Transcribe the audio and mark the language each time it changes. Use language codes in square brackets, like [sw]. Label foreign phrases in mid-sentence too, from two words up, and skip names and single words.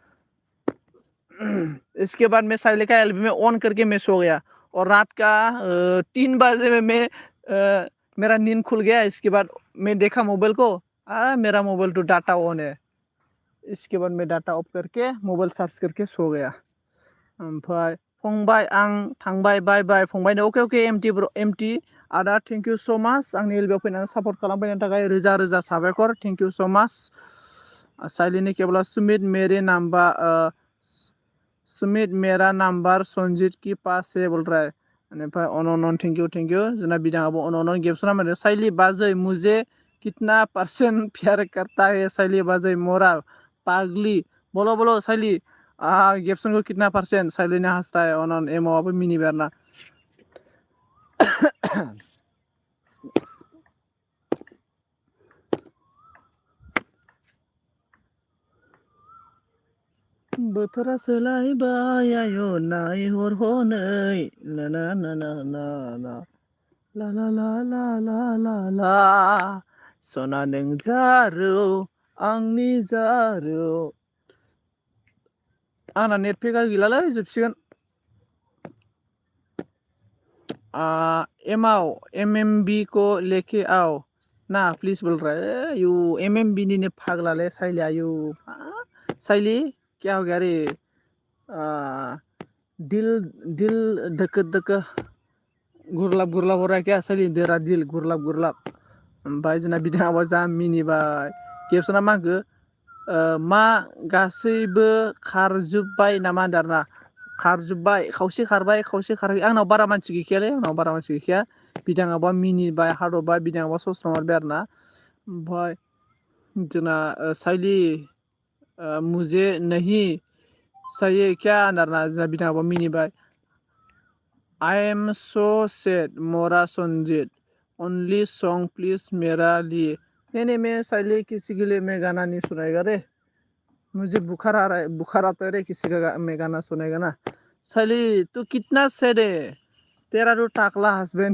[hi] इसके बाद मैं साइली का एलबी में ऑन करके मैं सो गया और रात का 3 बजे में मैं मेरा नींद खुल गया इसके बाद मैं देखा मोबाइल को मेरा मोबाइल तो डाटा ऑन है इसके बाद मैं डाटा ऑफ करके मोबाइल चार्ज करके सो गया [brx] ओमफ्राय फंबाय आं थांबाय बाय बाय फंबायनो अके एमटि आदा [en] thank you so much [brx] आंनि एलबियाव फैनानै सापर्ट खालामफैनायनि थाखाय रोजा रोजा साबायखर [en] thank you so much [brx] साइलिनि केवला [hi] सुमित मेरा नंबर संजीत की पास है बोल रहा है [brx] ओमफ्राय अन [en] thank you [brx] जोंना बिदाङाबो अन गेबसना माने [hi] साइली बाजै मुझे कितना % प्यार करता है साइली बाजै मोरा पागली बोलो बोलो साइली गेबसन को कितना % [brx] साइलिनि हास्राय अन एमआबो मिनिबाय आरोना बोथोरा सोलायबाय आयो नायहर हनै ना ना ना ना ना ना ला ला ला ला ला ला ला सना नों जारौ आंनि जारौ आंना नेट पेकआ गैलालै जोबसिगोन [hi] एमएमबी को लेके आओ ना प्लीज बोल रहा है यू एमएमबी ने पागला ले साइली आयु साइली क्या हो गया रे दिल दिल धक धक गुरलाब हो रहा है क्या साइली तेरा दिल गुरलाब [brx] ओमफ्राय जोंना बिदाङाबो जा मिनिबाय गेबसना मा होनखो मा गासैबो खारजोब्बाय नामा होनदों आरोना खारजोब्बाय खावसे खारबाय खावसे खाराखै आंनाव बारा मानसि गैखायालै बिदाङाबा मिनिबाय हादरबाय बिदाङाबा सस्रा मारबाय आरोना ओमफ्राय जोंना साइली [hi] मुझे नहीं चाहिए क्या [brx] होनदों आरोना जोंना बिदाङाबा मिनिबाय [en] I am so sad [hi] मोरा संजीत [en] only song please [hi] मेरा लिए नहीं मैं साइली किसी के लिए मैं गाना नहीं सुनाएगा रे मुझे बुखार आता है रे किसी का मैं गाना सुनेगा ना साइली तू कितना सैड है तेरा तो टाकला हस्बैंड